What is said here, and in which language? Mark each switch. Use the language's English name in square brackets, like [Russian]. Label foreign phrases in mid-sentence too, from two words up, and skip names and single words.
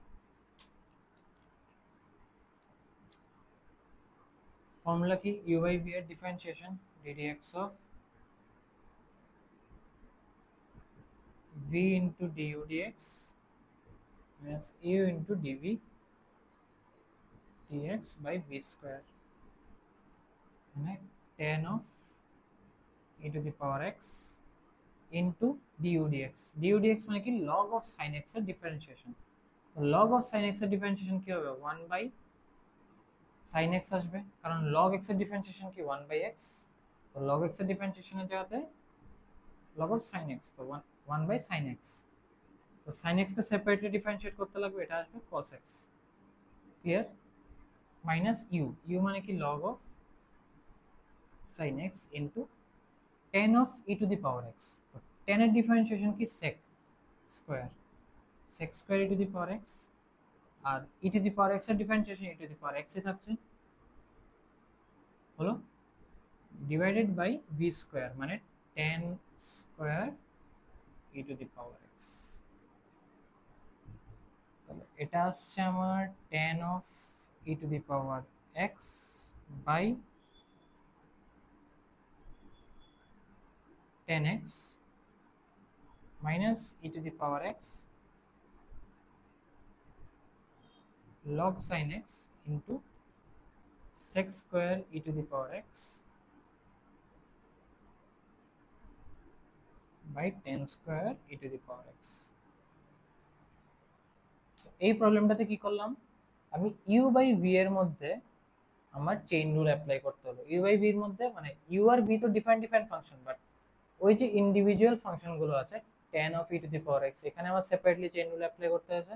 [Bangla] ফর্মুলা কি, [English] u by v এর ডিফারেন্সিয়েশন d dx of v into du dx minus u into dv dx by v square মানে tan of e to the power x into du dx। du dx [Bangla] মানে কি [English] log of sin x [Bangla] এর ডিফারেন্সিয়েশন। [English] log of sin x [Bangla] এর ডিফারেন্সিয়েশন কি হবে, [English] 1 by sin x [Bangla] আসবে, কারণ [English] log x [Bangla] এর ডিফারেন্সিয়েশন কি [English] 1 by x. [Bangla] তো [English] log x [Bangla] এর ডিফারেন্সিয়েশনের জায়গাতে [English] log of sin x, [Bangla] তো [English] 1 by sin x. [Bangla] তো [English] sin x [Bangla] কে সেপারেটলি ডিফারেন্সিয়েট করতে লাগবে, এটা আসবে [English] cos x। [Bangla] ক্লিয়ার? মাইনাস u মানে কি [English] log of sin x into tan of e to the power x। [Bangla] তো tan এর ডিফারেন্সিয়েশন কি [English] sec square, sec square e to the power x, [Bangla] আর [English] e to the power x [Bangla] এর ডিফারেন্সিয়েশন [English] e to the power x [Bangla] এ থাকছে, হলো ডিভাইডেড বাই [English] v square [Bangla] মানে [English] tan square e to the power x. [Bangla] তাহলে এটা আসছে আমার [English] tan of e to the power x [Bangla] বাই [English] tan x minus e to the power x log sin x into sec square e to the power x by tan square e to the power x। [Bangla] এই প্রবলেমটাতে কি করলাম, আমি [English] u by v [Bangla] এর মধ্যে আমার [English] chain rule apply [Bangla] করতে হলো। [English] u by v [Bangla] এর মধ্যে মানে ইউ আর ভি তো [English] different different function, [Bangla] বাট ওই যে [English] individual function [Bangla] গুলো আছে [English] tan of e to the power x, [Bangla] এখানে আমার সেপারেটলি [English] chain rule apply [Bangla] করতে হয়েছে।